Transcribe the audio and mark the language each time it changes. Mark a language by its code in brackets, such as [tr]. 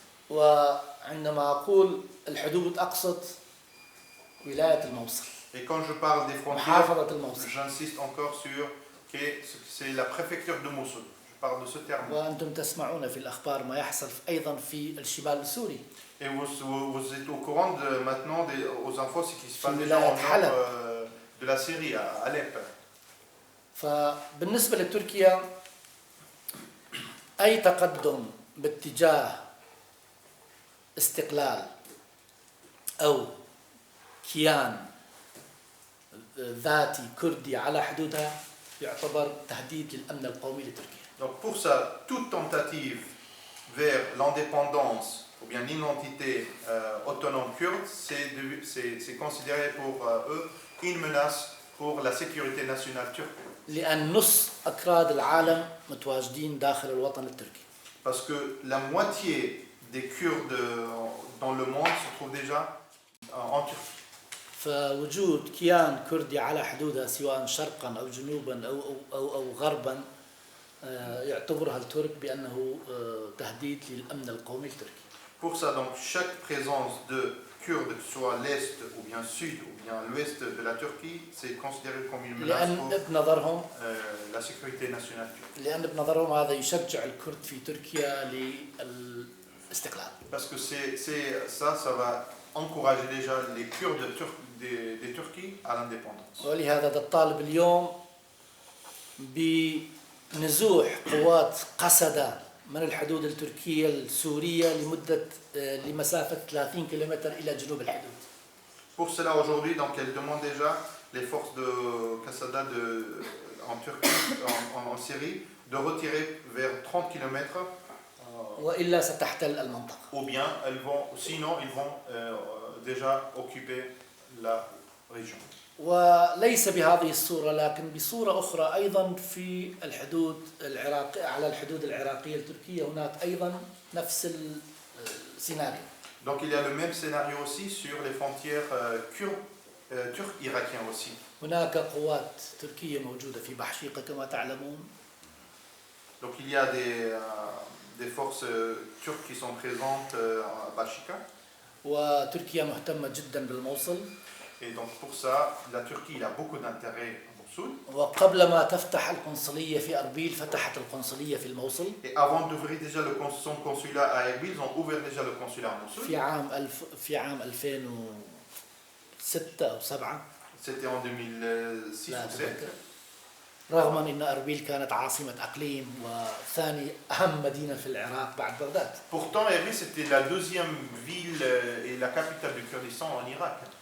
[ar] وعندما أقول الحدود أقصد ولاية الموصل. [fr] Et quand je parle des frontières, [ar] محافظة الموصل. [fr] j'insiste encore sur que c'est la préfecture de Mossoul. Je parle de ce terme. [ar] وأنتم تسمعون في الأخبار ما يحصل أيضا في الشمال السوري. [fr] Et vous êtes au courant maintenant aux infos ce qui se passe [ar] في [fr] déjà [ar] ولاية [fr] en nord [ar] حلب. [fr] de la Syrie, à Alep. [ar] فبالنسبة لتركيا أي تقدم باتجاه استقلال أو كيان ذاتي كردي على حدودها يعتبر تهديد للأمن القومي لتركيا. [fr] Donc pour ça, toute tentative vers l'indépendance ou bien l'identité autonome kurde, c'est considéré pour eux une menace pour la sécurité nationale turque. [ar] لأن نص أكراد العالم متواجدين داخل الوطن التركي. [fr] Parce que la moitié des Kurdes dans le monde se trouvent déjà en Turquie. [ar] فوجود كيان كردي على حدودها سواء شرقا أو جنوبا أو غربا يعتبرها الترك بأنه تهديد للأمن القومي التركي. [fr] Pour ça, donc, chaque présence de Kurdes, que ce soit l'Est ou bien Sud ou bien l'Ouest de la Turquie, c'est considéré comme une menace [ar] لأن بنظرهم [fr] pour la sécurité nationale turque. [ar] لأن بنظرهم هذا يشجع الكرد في تركيا للاستقلال. [fr] Parce que ça va encourager déjà les Kurdes des Turquie à l'indépendance. [ar] ولهذا تطالب اليوم بنزوح قوات قسدة من الحدود التركية السورية لمسافة 30 كيلومتر إلى جنوب الحدود. [fr] Pour cela aujourd'hui, donc elle demande déjà les forces de Kassada en Turquie, en Syrie, de retirer vers 30 km. [ar] وإلا ستحتل المنطقة. [fr] Ou bien sinon ils vont déjà occuper la région. [ar] وليس بهذه الصورة لكن بصورة أخرى أيضا في الحدود العراقية على الحدود العراقية التركية هناك أيضا نفس السيناريو. [fr] Donc il y a le même scénario aussi sur les frontières turques-irakiennes aussi. [ar] هناك قوات تركية موجودة في بحشيقة كما تعلمون. [fr] Donc il y a des forces turques qui sont présentes à Bashika. [ar] وتركيا مهتمة جدا بالموصل. [fr] Et donc pour ça, la Turquie il a beaucoup d'intérêt à Mossoul. [ar] وقبل ما تفتح القنصلية في أربيل فتحت القنصلية في الموصل. [fr] Et avant d'ouvrir déjà son consulat à Erbil, ils ont ouvert déjà le consulat à Mossoul. [ar] في عام 2006 أو 7. [fr] C'était en 2006 ou 2007. [ar] رغم أن أربيل كانت عاصمة أقليم وثاني أهم مدينة في العراق بعد بغداد. [fr] Pourtant, Erbil c'était la deuxième ville et la capitale du Kurdistan en Irak.